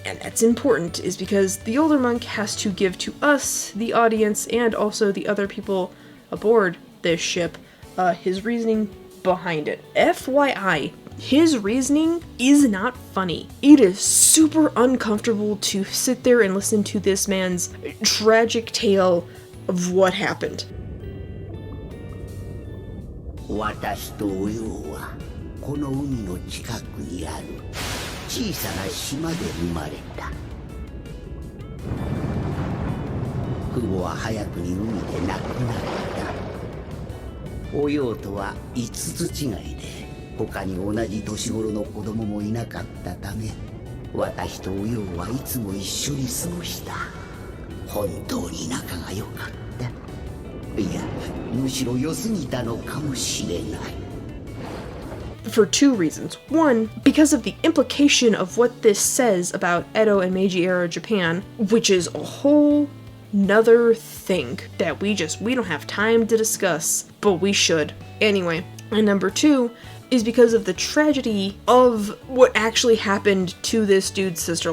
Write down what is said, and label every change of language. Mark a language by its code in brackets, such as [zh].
[en] And that's important, is because the older monk has to give to us, the audience, and also the other people aboard this ship, his reasoning behind it. FYI, his reasoning is not funny. It is super uncomfortable to sit there and listen to this man's tragic tale of what happened. [ja] 私とおようはこの海の近くにある小さな島で生まれた。父母は早くに海で亡くなった。おようとは5つ違いで他に同じ年頃の子供もいなかったため、私とおようはいつも一緒に過ごした。本当に仲が良かった。いや、むしろ良すぎたのかもしれない。 [en] For two reasons. One, because of the implication of what this says about Edo and Meiji era Japan, which is a whole nother thing that we don't have time to discuss, but we should. Anyway, and number two is because of the tragedy of what actually happened to this dude's sister.